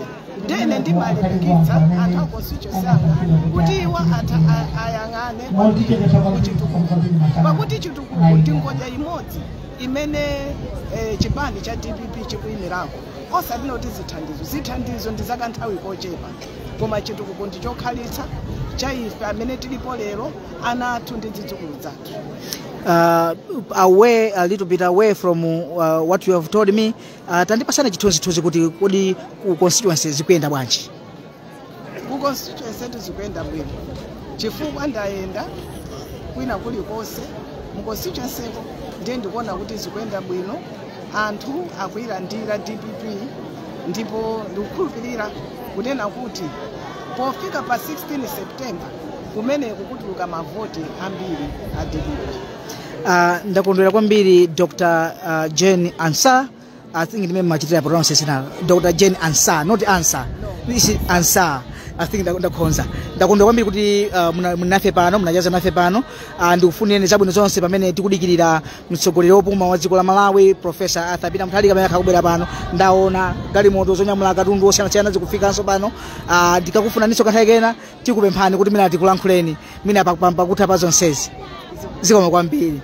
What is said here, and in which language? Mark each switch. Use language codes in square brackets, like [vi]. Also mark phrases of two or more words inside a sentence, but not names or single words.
[ny] Ndene ndimalimbikitsa anthu akonstituency kuti iwo ayang'ane kuchitukuko pakuti chitukuko ndi ngodya imodzi imene chipani cha DPP chikuyimirako. Osati noti zithandizo ndi zakanthawi kochepa koma chitukuko ndichokhalitsa cha ife amene tilipo lero ana athu ndi zidzukulu zathu. [en] Away a little bit away from what you have told me, [ny] tandipasana chithunzithunzi kuti kodi ku constituency zikuyenda bwanji? Ku constituency zikuyenda bwino chifukwa ndayenda kwina kulikonse mu constituency ndiye ndikuona kuti zikuyenda bwino. Anthu akuyilandira DPP ndipo ndikukhulupirira kunena kuti pofika pa 16 September kumene kukutuluka mavoti ambiri a DPP. Ndakondwera kwambiri Dr. [en] Jenny Ansa I think the name machitira pronunciation Dr. Jane Ansah, not Ansah. This is Ansah. I think [ny] ndakonza kwambiri kuti munafe pano munajaza nafe pano ndikufunire zabwino zonse pamene tikudikirira mtsogoleri wopuma wa dziko la Malawi Professor Arthur Peter Mutharika amene akubwera pano. Ndaona galimoto zonyamula katundu osiyanasiyana zikufikanso pano. Ndikakufunaninso kanthawi kena tikupemphani kuti mina tikulankhuleni mina pakutha pa zonsezi zikoma kwambiri.